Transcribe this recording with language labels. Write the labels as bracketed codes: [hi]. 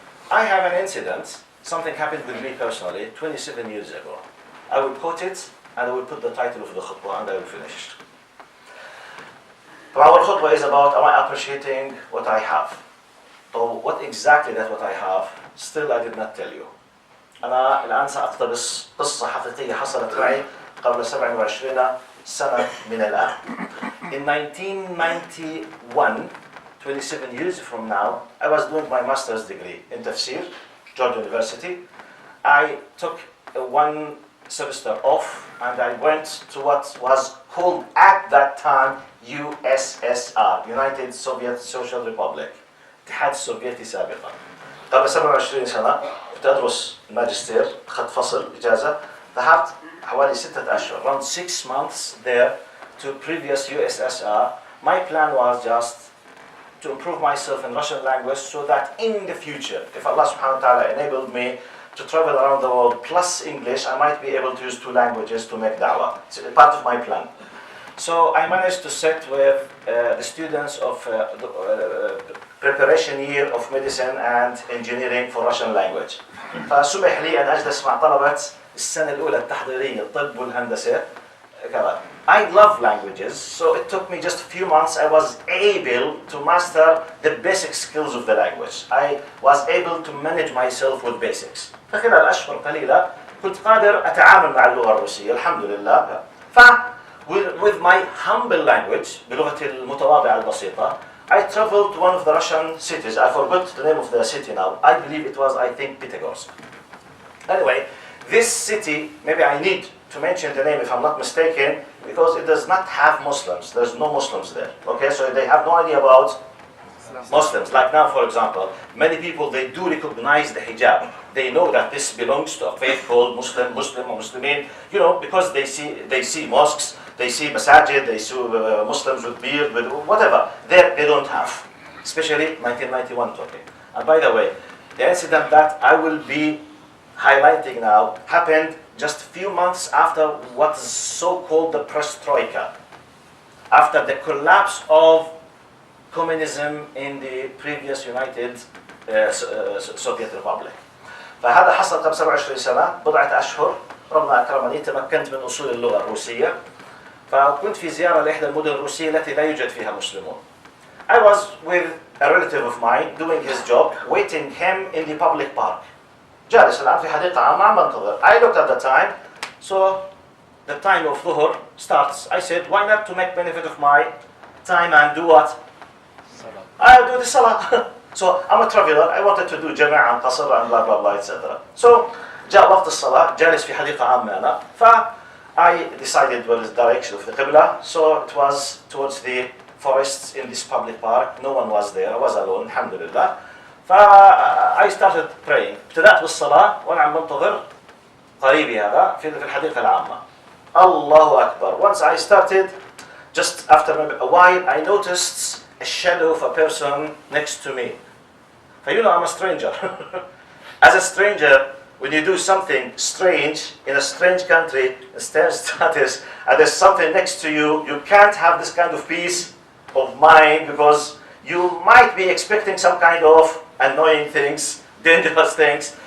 [en] I have an incident, something happened with me personally 27 years ago. I will quote it and I will put the title of the khutbah and I will finish. Our khutbah is about, am I appreciating what I have? So what exactly that what I have, still I did not tell you. [ar] أنا الآن سأقتبس قصة حقيقية حصلت معي قبل 27 سنة من الآن. [en] In 1991, 27 years from now, I was doing my master's degree in Tafsir, Georgia University. I took one semester off and I went to what was called at that time USSR, United Soviet Social Republic. [ar] الاتحاد السوفيتي سابقا. قبل 27 سنة كنت أدرس الماجستير، أخذت فصل إجازة، ذهبت حوالي 6 أشهر, [en] around 6 months there to previous USSR. My plan was just to improve myself in Russian language so that in the future, if Allah subhanahu wa ta'ala enabled me to travel around the world plus English, I might be able to use 2 languages to make da'wah. It's a part of my plan. So I managed to sit with the students of the preparation year of medicine and engineering for Russian language. [ar] فسمح لي أن أجلس مع طلبة السنة الأولى التحضيرية الطب والهندسة. [en] I love languages, so it took me just a few months. I was able to master the basic skills of the language. I was able to manage myself with basics. [ar] فخلال أشهر قليلة كنت قادر أتعامل مع اللغة الروسية الحمد لله. [en] With my humble language, [ar] بلغتي المتواضعة البسيطة, [en] I traveled to one of the Russian cities. I forgot the name of the city now. I believe it was, I think, Pyatigorsk. Anyway, this city, maybe I need to mention the name if I'm not mistaken, because it does not have Muslims. There's no Muslims there. Okay, so they have no idea about Muslims. Like now, for example, many people, they do recognize the hijab. They know that this belongs to a faith called Muslim or Muslimin, you know, because they see mosques, they see masajid, they see Muslims with beard, with whatever. There they don't have, especially 1991 talking. And by the way, the incident that I will be highlighting now happened just a few months after what is so-called the perestroika, after the collapse of communism in the previous United Soviet Republic. [ar] فهذا حصل قبل 27 سنة بضعة أشهر. ربنا أكرمني تمكنت من أصول اللغة الروسية، فكنت في زيارة لإحدى المدن الروسية التي لا يوجد فيها مسلمون. [en] I was with a relative of mine doing his job, waiting him in the public park. [ar] جالس الآن في حديقة عامة عم بنتظر. [en] I looked at the time, so the time of ظهر starts. I said, why not to make benefit of my time and do what? I'll do the salah. So I'm a traveler. I wanted to do [ar] جماعة عن قصر [en] and blah blah blah etc. [ar] So جاء وقت الصلاة، جالس في حديقة عامة أنا. [en] I decided what is the direction of the Qibla. So it was towards the forests in this public park. No one was there. I was alone. Alhamdulillah. I started praying. [ar] ابتدأت بالصلاة وأنا عم بنتظر قريبي هذا في الحديقة العامة. الله أكبر. [en] Once I started, just after a while, I noticed a shadow of a person next to me. You know, I'm a stranger. As a stranger, when you do something strange in a strange country, a strange status, and there's something next to you, you can't have this kind of peace of mind because you might be expecting some kind of annoying things, dangerous things.